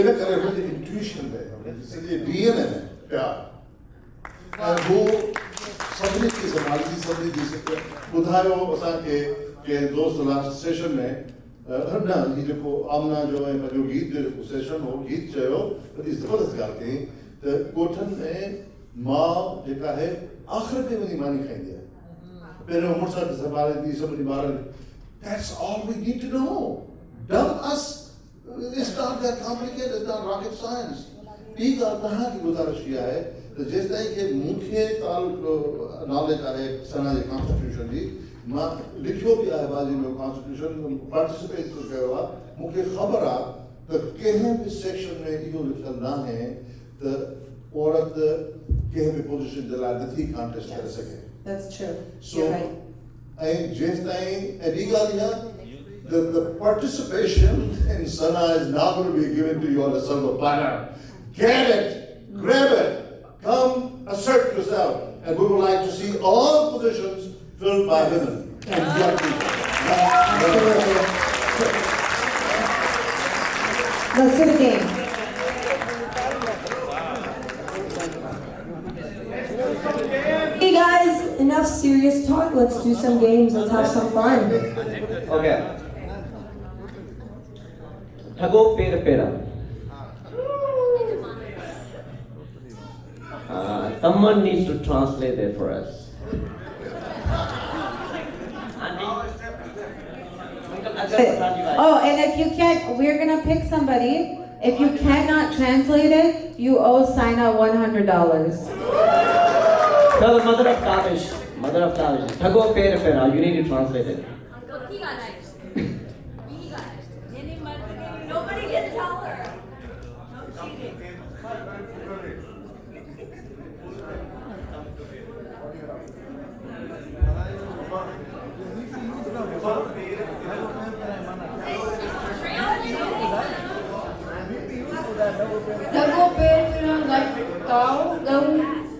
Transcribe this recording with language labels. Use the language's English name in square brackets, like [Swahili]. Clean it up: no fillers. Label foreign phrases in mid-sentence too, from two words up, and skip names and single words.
[Sindhi] इन करे हुनजी इंट्यूशन में सॼे DNA में प्यार ऐं हू सभिनी खे संभालींदी, सभिनी जी ॿुधायो असांखे कंहिं दोस्त लास्ट सेशन में न ही जेको आमना जो ऐं पंहिंजो गीत जो जेको सेशन हो, गीत चयो वॾी ज़बरदस्त ॻाल्हि कई त ॻोठनि में माउ जेका आहे आख़िर में वञी मानी खाईंदी आहे, पहिरियों मुड़ुस खे संभाले थी सभिनी ॿारनि। [English] That's all we need to know. Dumb us. It's not that complicated. It's not rocket science. [Sindhi] ॿी ॻाल्हि तव्हांखे गुज़ारिश इहा आहे त जेसि ताईं की मूंखे नॉलेज आहे सना जे कॉन्स्टिट्यूशन जी, मां लिखियो बि आहे बाज़ी में कॉन्स्टिट्यूशन, पार्टिसिपेट कयो आहे, मूंखे ख़बर आहे त कंहिं बि सेक्शन में इहो लिखियलु न आहे त औरत कंहिं बि पोज़ीशन जे लाइ नथी कॉन्टेस्ट करे सघे। [English] That's true. So, [Sindhi] ऐं जेसि ताईं ऐं ॿी ॻाल्हि इहा [English] the participation in SYNA is not going to be given to you on a silver platter. Get it, grab it, come assert yourself, and we would like to see all positions filled by women. Exactly. Let's do the game. Hey guys, enough serious talk. Let's do some games. Let's have some fun. Okay. Thago pera pera. Someone needs to translate it for us. Oh, and if you can't, we're gonna pick somebody. If you cannot translate it, you owe SYNA $100. No, the mother of Tavish. Mother of Tavish. Thago pera pera. You need to translate it. Nobody can tell her. No cheating. Thago pera like cow, goat.